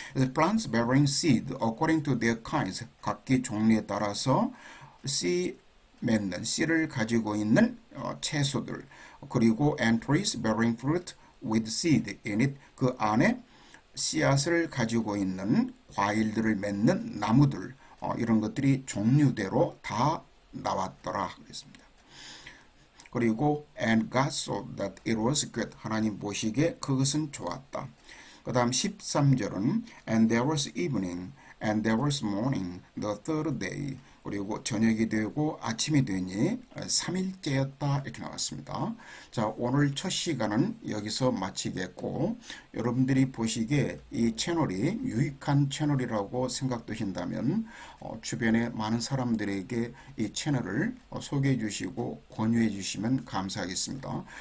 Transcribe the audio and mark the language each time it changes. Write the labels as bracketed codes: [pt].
[ko] 그래서 [en] plants bearing seed according to their kinds [ko] 각기 종류에 따라서 씨 맺는 씨를 가지고 있는 채소들 그리고 [en] and trees bearing fruit with seed in it [ko] 그 안에 씨앗을 가지고 있는 과일들을 맺는 나무들 이런 것들이 종류대로 다 나왔더라 그랬습니다. 그리고 [en] and God saw that it was good [ko] 하나님 보시기에 그것은 좋았다. 그 다음 13절은 [en] and there was evening and there was morning the third day [ko] 그리고 저녁이 되고 아침이 되니 3일째였다 이렇게 나왔습니다. 자, 오늘 첫 시간은 여기서 마치겠고 여러분들이 보시기에 이 채널이 유익한 채널이라고 생각되신다면 주변에 많은 사람들에게 이 채널을 소개해 주시고 권유해 주시면 감사하겠습니다.